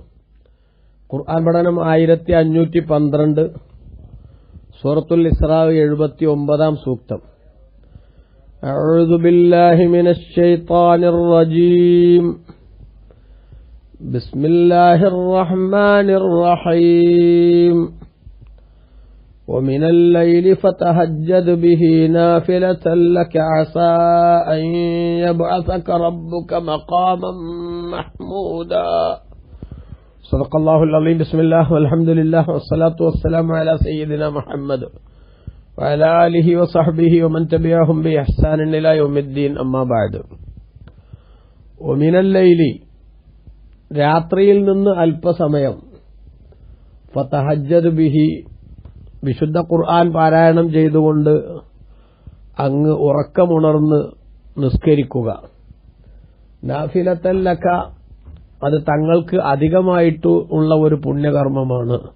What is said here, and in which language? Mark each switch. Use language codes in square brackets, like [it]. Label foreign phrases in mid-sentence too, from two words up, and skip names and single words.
[ml] ഖുർആൻ പഠനം 1512 സൂറത്തുൽ ഇസ്രാ 79-ാം സൂക്തം. [ar] أعوذ بالله من الشيطان الرجيم. بسم الله الرحمن الرحيم. ومن الليل فتهجد به نافلة لك عسى أن يبعثك ربك مقاما محمودا. صدق الله العظيم. بسم الله والحمد لله والصلاة والسلام على سيدنا محمد وعلى آله وصحبه ومن تبعهم بإحسان إلى يوم الدين. أما بعد. ومن الليل [ml] രാത്രിയിൽ നിന്ന് അല്പസമയം [ar] فتهجد به [ml] വിശുദ്ധ ഖുർആൻ പാരായണം ചെയ്തുകൊണ്ട് അങ്ങ് ഉറക്കമുണർന്ന് നിസ്കരിക്കുക. [ar] نافلة لك, [ml] അത് തങ്ങൾക്ക് അധികമായിട്ട് ഉള്ള ഒരു പുണ്യകർമ്മമാണ്.